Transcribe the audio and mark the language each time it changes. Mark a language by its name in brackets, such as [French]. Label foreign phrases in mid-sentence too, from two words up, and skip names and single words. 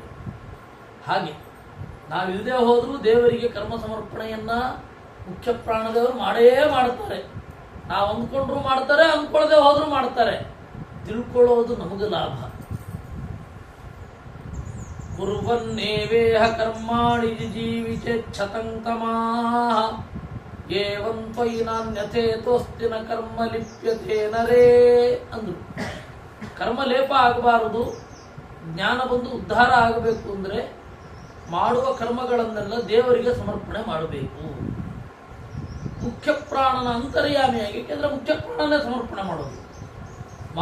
[Kannada] ಹಾಗೆ ನಾವಿಲ್ಲದೆ ಹೋದ್ರೂ ದೇವರಿಗೆ ಕರ್ಮ ಸಮರ್ಪಣೆಯನ್ನ ಮುಖ್ಯ ಪ್ರಾಣದೇವರು ಮಾಡೇ ಮಾಡ್ತಾರೆ. ನಾವು ಅಂದ್ಕೊಂಡ್ರು ಮಾಡ್ತಾರೆ, ಅಂದ್ಕೊಳ್ಳದೆ ಹೋದ್ರೂ ಮಾಡ್ತಾರೆ. ತಿಳ್ಕೊಳ್ಳೋದು ನಮಗೆ ಲಾಭ. [Sanskrit] ಕುರ್ವನ್ನೇವೇಹ ಕರ್ಮಾಣಿ ಜೀವಿಚೆ ಕ್ಷತಂತಮಾಹ ಏವಂ ತ್ವಯಿ ನಾನ್ಯಥೇತೋಸ್ತಿನ ಕರ್ಮ ಲಿಪ್ಯತೆ ನರೇ ಅಂದ್ರು. [Kannada] ಕರ್ಮ ಲೇಪ ಆಗಬಾರದು, ಜ್ಞಾನ ಬಂದು ಉದ್ಧಾರ ಆಗಬೇಕು ಅಂದ್ರೆ ಮಾಡುವ ಕರ್ಮಗಳನ್ನೆಲ್ಲ ದೇವರಿಗೆ ಸಮರ್ಪಣೆ ಮಾಡಬೇಕು. ಮುಖ್ಯ ಪ್ರಾಣನ ಅಂತರ್ಯಾಮಿಯಾಗಿ, ಯಾಕೆಂದ್ರೆ ಮುಖ್ಯ ಪ್ರಾಣನೇ ಸಮರ್ಪಣೆ ಮಾಡೋದು.